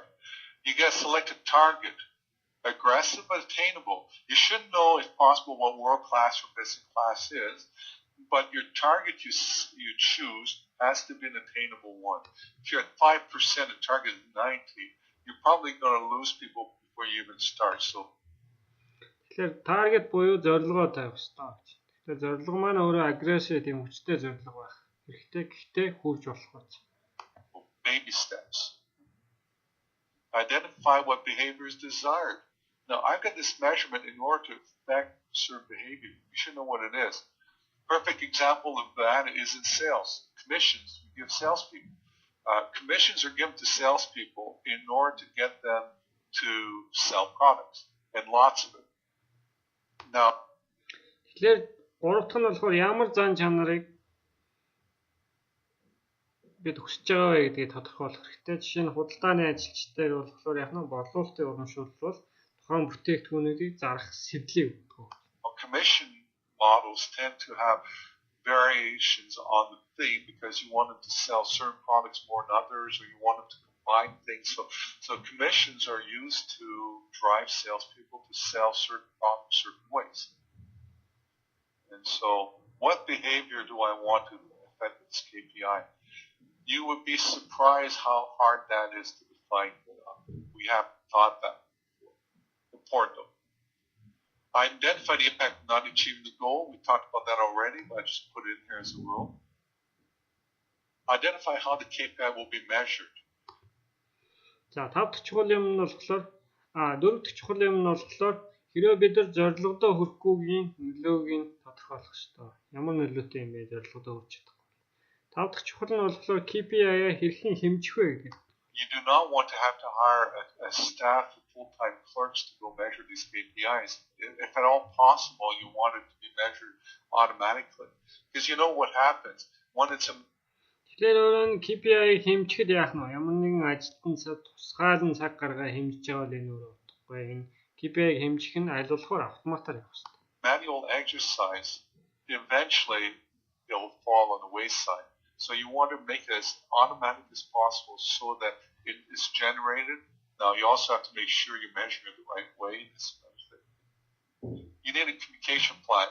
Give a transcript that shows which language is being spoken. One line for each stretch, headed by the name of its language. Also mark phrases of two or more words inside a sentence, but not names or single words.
English: You got to select a target. Aggressive but attainable. You should know, if possible, what world-class or best-in-class is, but your target you choose has to be an attainable one. If you're at 5%, the target is 90, you're probably going to lose people before you even start. So,
Mongolian: тэгэхээр target буюу зорилгоо тавих ёстой гэж. Тэгэхээр зорилго маань өөрөө aggressive тийм хүчтэй зорилго байх хэрэгтэй. Гэхдээ хүрч болох гэж.
English: Baby steps. Identify what behavior is desired. Now, I've got this measurement in order to affect certain behavior. You should know what it is. Perfect example of that is in sales. Commissions. We give salespeople. Commissions are given to salespeople in order to get them to sell products, and lots of it. Now,
Mongolian: тэгэхээр гурав дахь нь болохоор ямар зан чанарыг бид хүсэж байгаа вэ гэдгийг тодорхойлох хэрэгтэй. Жишээ нь худалдааны ажилчдаар болохоор яг нь борлуулалтын урамшуулбал тухайн бүтээгдэхүүнийг зарах сэдлийг өгдөг.
English: Commission models tend to have variations on the theme because you want them to sell certain products more than others, or you want them to combine things. So commissions are used to drive salespeople to sell certain products certain ways. And so, what behavior do I want to affect this KPI? You would be surprised how hard that is to define. We haven't taught that before. Important though. Identify the impact of not achieving the goal. We talked about that already, but I just put it in here as a rule. Identify how the KPI will be measured.
Mongolian: За 5 дахь чухал юм нь болохоор 4 дахь чухал юм нь болохоор хэрвээ бид нар зорилгодоо хүрэхгүйгийн нөлөөг нь тодорхойлох ёстой. Ямар нөлөөтэй юм бэ зорилгодоо хүрч чадахгүй. 5 дахь чухал нь болохоор KPI-а хэрхэн хэмжих вэ гэдэг.
English: You do not want to have to hire a staff of full-time clerks to go measure these KPIs. If at all possible, you want it to be measured automatically. Because you know what happens when it's a
Mongolian: Тэгэхээр өөрөөр нь KPI-г хэмжихэд яах нь вэ? Ямар нэгэн ажилтнаас тусгаалan цаг гаргаа хэмжиж байгаа бол энэ өөрөө утгагүй. Энэ KPI-г хэмжих нь аль болохоор автоматар явах хэрэгтэй.
English: Manual exercise, eventually it will fall on the wayside. So you want to make it as automatic as possible so that it is generated. Now you also have to make sure you measure it the right way. You need a communication plan.